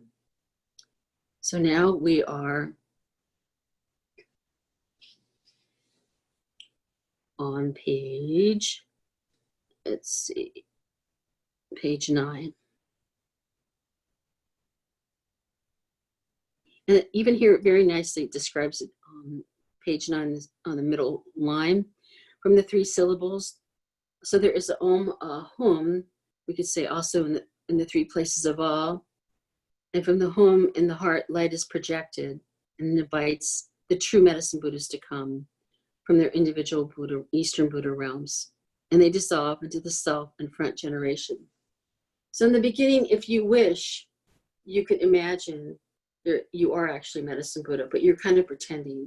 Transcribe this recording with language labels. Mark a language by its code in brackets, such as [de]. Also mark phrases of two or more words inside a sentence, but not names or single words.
[en] So now we are on page, let's see, page 9. And even here, it very nicely describes it on page 9 on the middle line from the 3 syllables. So there is a om, a hum, we could say also in the 3 places of all. And from the home in the heart, light is projected and invites the true medicine Buddhas to come from their individual Buddha, Eastern Buddha realms. And they dissolve into the self and front generation. So in the beginning, if you wish, you could imagine you are actually medicine Buddha, but you're kind of pretending.